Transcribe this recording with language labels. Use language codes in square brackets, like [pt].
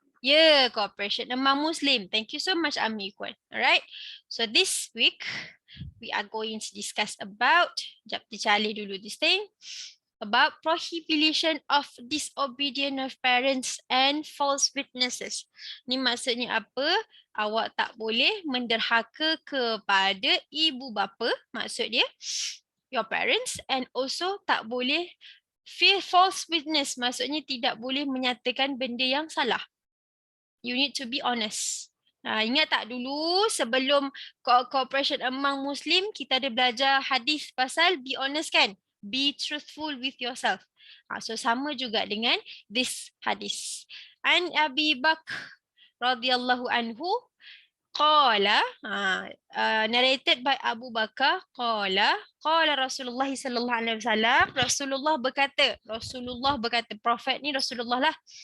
[en] Yeah, cooperation among Muslim. Thank you so much, Ami Kwan. Alright. So this week, we are going to discuss about, [ms] sekejap, [en] teacher Ali [ms] dulu [en] this thing. about prohibition of disobedience of parents and false witnesses. [ms] Ni maksudnya apa? Awak tak boleh menderhaka kepada ibu bapa, maksud dia [en] your parents, [ms] and also tak boleh [en] false witness, [ms] maksudnya tidak boleh menyatakan benda yang salah. [en] You need to be honest. [ms] Ingat tak dulu sebelum [en] cooperation among Muslim, [ms] kita ada belajar hadis pasal [en] be honest [ms] kan? [en] Be truthful with yourself. [ms] So sama juga dengan [en] this hadis. [ar] An Abi Bakr radhiyallahu anhu qala, [en] narrated by [ar] Abu Bakar, qala Rasulullah sallallahu alaihi wasallam, [ms] Rasulullah berkata, Prophet ni Rasulullah lah.